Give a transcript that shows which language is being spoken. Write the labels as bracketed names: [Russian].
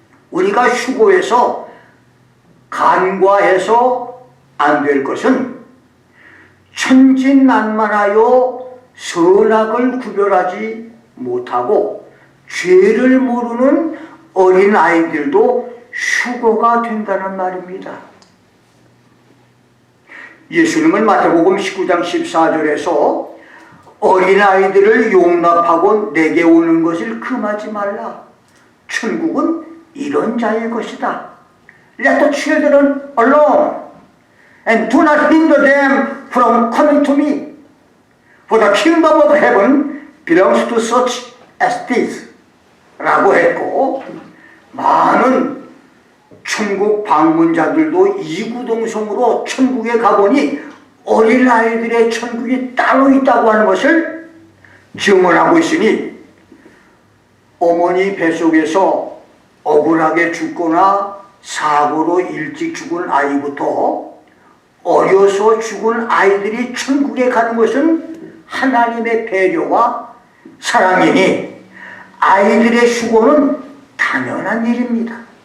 [Korean] 우리가 휴거에서 간과해서 안 될 것은 천진난만하여 선악을 구별하지 못하고 죄를 모르는 어린 아이들도 휴거가 된다는 말입니다. 예수님은 마태복음 19장 14절에서 어린아이들을 용납하고 내게 오는 것을 금하지 말라. 천국은 이런 자의 것이다. [English] Let the children alone and do not hinder them from coming to me. For the kingdom of heaven belongs to such as this. [Korean] 라고 했고, 많은 천국 방문자들도 이구동성으로 천국에 가보니 어린아이들의 천국이 따로 있다고 하는 것을 증언하고 있으니, 어머니 뱃속에서 억울하게 죽거나 사고로 일찍 죽은 아이부터 어려서 죽은 아이들이 천국에 가는 것은 하나님의 배려와 사랑이니 아이들의 휴거는 당연한 일입니다.